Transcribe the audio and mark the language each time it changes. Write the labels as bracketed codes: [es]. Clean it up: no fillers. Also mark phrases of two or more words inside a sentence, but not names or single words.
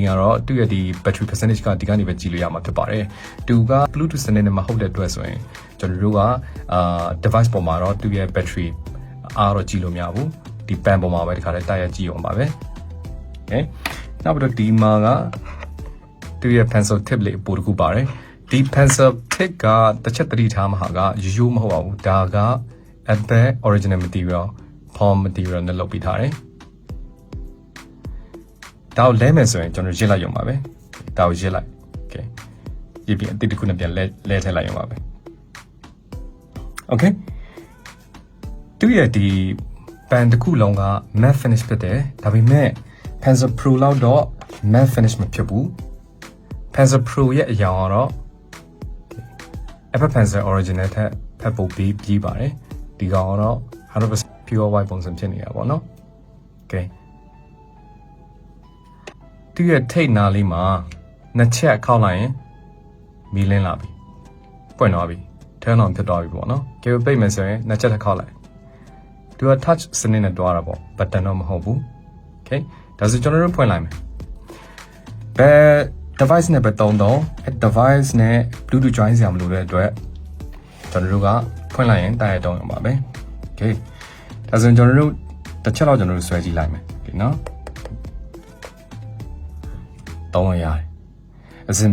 [my] ရာတော့သူ့ရဲ့ဒီ [en] battery percentage [my] ကဒီကနေပဲကြည့်လို့ရမှာဖြစ်ပါတယ်သူက Bluetooth စနစ်နဲ့မဟုတ်တဲ့အတွက်ဆိုရင်ကျွန်တော်တို့ကdevice ပေါ်မှာတော့သူ့ရဲ့ battery အားတော့ကြည့်လို့မရဘူးဒီ pan ပေါ်မှာပဲဒီခါလေးတိုက်ရကြည့်အောင်ပါပဲโอเคနောက်ပြီးတော့ဒီမှာကသူရဲ့ [en] pencil tip [my] လေးပို့တခုပါတယ်ဒီ [en] pencil tip [my] ကတစ်ချက်သတိထားမှာကရိုးမဟုတ်ပါဘူးဒါက [en] Apple original material palm material [my] နဲ့လုပ်ပြီးထားတယ် ဒါကိုလဲမယ်ဆိုရင်ကျွန်တော်ရစ်လိုက်ရုံပါပဲဒါကိုရစ်လိုက် okay ရစ်ပြီးအတိတ်တစ်ခုနဲ့ပြန်လဲထည့်လိုက်ရုံပါပဲ okay သူရဲ့ဒီ pen တစ်ခုလုံးက [en] matte finish [my] ဖြစ်တယ်ဒါပေမဲ့ Pencil Pro လောက်တော့ [en] matte finish [my] မဖြစ်ဘူးPencil Pro ရဲ့အရောင်ကတော့ Apple Pencil Original ထက်ဖက်ပိုပြီးပါတယ်ဒီကောင်ကတော့ [en] 100% pure white [my] ပုံစံဖြစ်နေတာပေါ့နော် Okay ဒီရဲ့ထိတ်နာလေးမှာနှစ်ချက်ခောက်လိုက်ရင်မီးလင်းလာပြီပွင့်သွားပြီ [en] turn on [my] ဖြစ်သွားပြီပေါ့ နော်ကေပိတ်မယ်ဆိုရင်နှစ်ချက်ထပ်ခောက်လိုက်သူက touch စနစ်နဲ့တွားတာပေါ့ button တော့မဟုတ်ဘူး Okay ဒါဆိုကျွန်တော်တို့ဖွင့်လိုက်မယ်ဘယ် device နဲ့ပဲတုံးတော့ device နဲ့ Bluetooth join စရာမလိုတဲ့အတွက်ကျွန်တော်တို့ကဖွင့်လိုက်ရင်တိုက်ရိုက်တုံးရမှာပဲ Okay ဒါဆိုကျွန်တော်တို့တစ်ချက်လောက်ကျွန်တော်တို့ဆွဲကြည့်လိုက်မယ်ဒီနော်တုံးလို့ရတယ်အဆင်